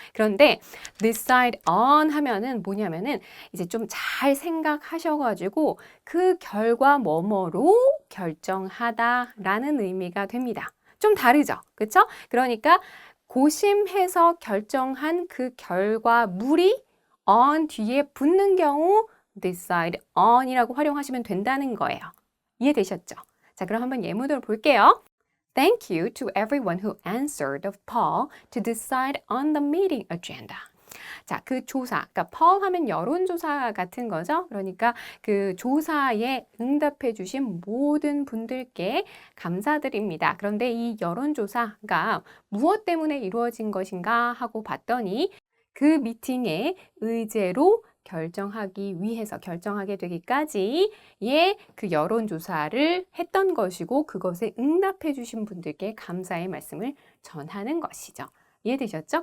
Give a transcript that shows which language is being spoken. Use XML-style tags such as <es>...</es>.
<ko>그런데 decide on 하면은 뭐냐면은 이제 좀 잘 생각하셔가지고 그 결과 뭐뭐로 결정하다라는 의미가 됩니다. 좀 다르죠? 그쵸? 그러니까 고심해서 결정한 그 결과물이 on 뒤에 붙는 경우 decide on이라고 활용하시면 된다는 거예요. 이해되셨죠? 자, 그럼 한번 예문을 볼게요.</ko> <en>Thank you to everyone who answered the poll to decide on the meeting agenda.</en> <ko>자, 그 조사, 그러니까 poll 하면 여론조사 같은 거죠. 그러니까 그 조사에 응답해 주신 모든 분들께 감사드립니다. 그런데 이 여론조사가 무엇 때문에 이루어진 것인가 하고 봤더니 그 미팅의 의제로 결정하게 되기까지의 그 여론조사를 했던 것이고 그것에 응답해 주신 분들께 감사의 말씀을 전하는 것이죠. 이해되셨죠?</ko>